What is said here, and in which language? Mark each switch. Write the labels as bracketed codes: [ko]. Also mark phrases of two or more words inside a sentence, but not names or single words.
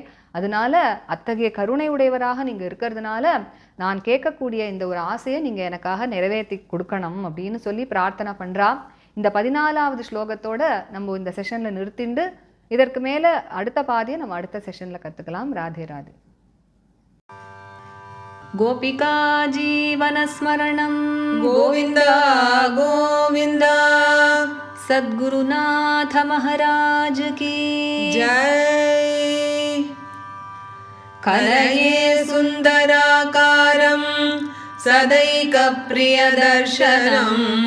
[ta] அதனால அத்தகைய கருணை உடையவராக நீங்கள் இருக்கிறதுனால நான் கேட்கக்கூடிய இந்த ஒரு ஆசையை நீங்கள் எனக்காக நிறைவேற்றி கொடுக்கணும் அப்படின்னு சொல்லி பிரார்த்தனை பண்ணுறா. இந்த 14வது ஸ்லோகத்தோட நம்ம இந்த செஷனில் நிறுத்திண்டு இதற்கு மேலே அடுத்த பாதியை நம்ம அடுத்த செஷனில் கற்றுக்கலாம். ராதே ராதே. [sa] गोपिका जीवनस्मरणं गोविन्द गोविन्द [hi] सद्गुरुनाथ महाराज की जय। [sa] कलये सुन्दराकारं सदैकप्रियदर्शनम्